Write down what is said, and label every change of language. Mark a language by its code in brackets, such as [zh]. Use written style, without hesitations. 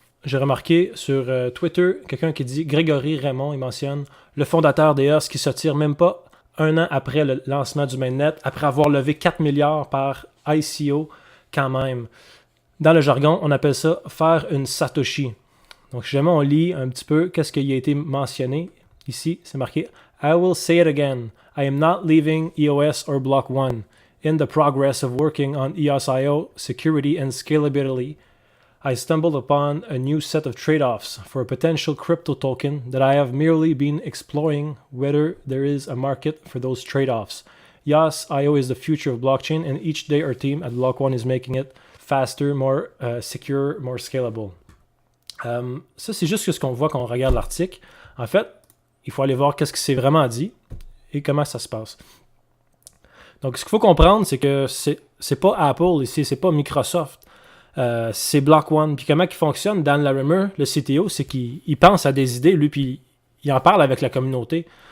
[fr] J'ai remarqué sur Twitter quelqu'un qui dit Grégory Raymond, il mentionne le fondateur d'EOS qui se tire même pas un an après le lancement du mainnet, après avoir levé 4 milliards par ICO quand même. Dans le jargon, on appelle ça faire une Satoshi. Donc si jamais on lit un petit peu qu'est-ce qui a été mentionné, ici c'est marqué [en] I will say it again. I am not leaving EOS or Block One. In the progress of working on EOS.io security and scalability, I stumbled upon a new set of trade-offs for a potential crypto token that I have merely been exploring whether there is a market for those trade-offs. EOS.io is the future of blockchain, and each day our team at Block One is making it faster, more secure, more scalable. [fr] Ça, c'est juste ce qu'on voit quand on regarde l'article. En fait, il faut aller voir qu'est-ce qui s'est vraiment dit et comment ça se passe. Donc, ce qu'il faut comprendre, c'est que c'est pas Apple ici, c'est pas Microsoft, c'est Block One. Puis comment il fonctionne, Dan Larimer, le CTO, c'est qu'il pense à des idées, lui, puis il en parle avec la communauté.